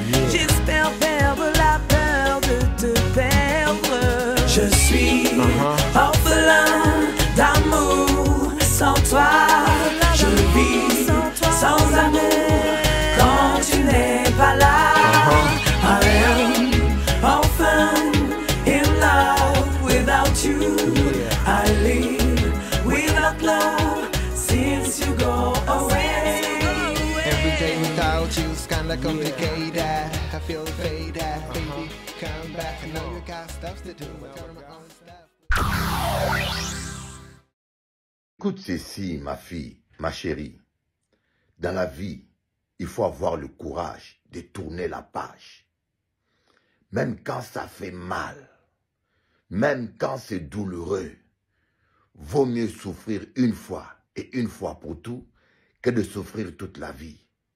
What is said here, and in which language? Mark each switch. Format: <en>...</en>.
<fr>J'espère perdre la peur de te perdre. Je suis orphelin d'amour sans toi. Je vis sans amour quand tu n'es pas là.</fr> <en>I am orphan in love without you. I live without love since you go away. Every day without you's kinda complicated. I feel faded, baby. Come back. I know you got stuff to do. Turn my own stuff.</en> <fr>Écoute ceci, ma fille, ma chérie. Dans la vie, il faut avoir le courage de tourner la page. Même quand ça fait mal, même quand c'est douloureux, vaut mieux souffrir une fois et une fois pour tout que de souffrir toute la vie.</fr>